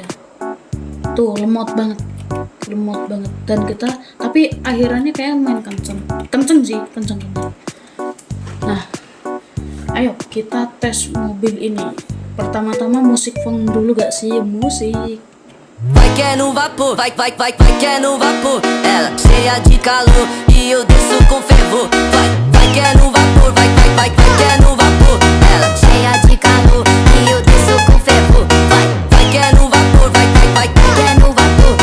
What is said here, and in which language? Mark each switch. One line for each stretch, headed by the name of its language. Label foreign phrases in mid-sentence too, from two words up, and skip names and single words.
Indonesian: Tuh, lemot banget. Dan tapi akhirannya kayak main kenceng sih. Nah, ayo kita tes mobil ini. Pertama-tama musik funk dulu gak sih? Musik.
Portuguese: Vai que é no vapor, vai que é no vapor. Ela cheia de calor e eu desço com fervor. Vai que é no vapor, vai que é no vapor. Ela cheia de calor e eu desço com fervor. Vai que é no vapor, vai que é no vapor.